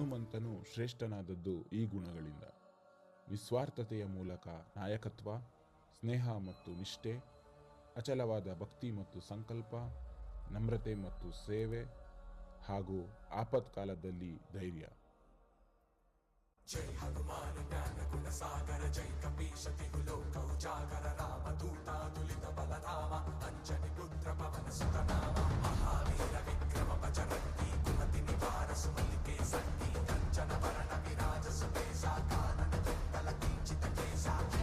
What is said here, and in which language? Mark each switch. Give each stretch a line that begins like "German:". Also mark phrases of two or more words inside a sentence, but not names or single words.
Kannada: ಹನುಮಂತನು ಶ್ರೇಷ್ಠನಾದದ್ದು ಈ ಗುಣಗಳಿಂದ: ನಿಸ್ವಾರ್ಥತೆಯ ಮೂಲಕ ನಾಯಕತ್ವ, ಸ್ನೇಹ ಮತ್ತು ನಿಷ್ಠೆ, ಅಚಲವಾದ ಭಕ್ತಿ ಮತ್ತು ಸಂಕಲ್ಪ, ನಮ್ರತೆ ಮತ್ತು ಸೇವೆ, ಹಾಗೂ ಆಪತ್ಕಾಲದಲ್ಲಿ ಧೈರ್ಯ.
Awadhi: जय हनुमान ज्ञान गुण सागर जय कपीश तिहु लोक उजागर रामदूता तुलित बलधामा अंजनी पुत्र पवन सुत नामा महावीर विक्रम बजरंगी कुमति निवार सुमति के संगी कंचन वरण विराज सुबेसा कानन कुंडल किंचित केसा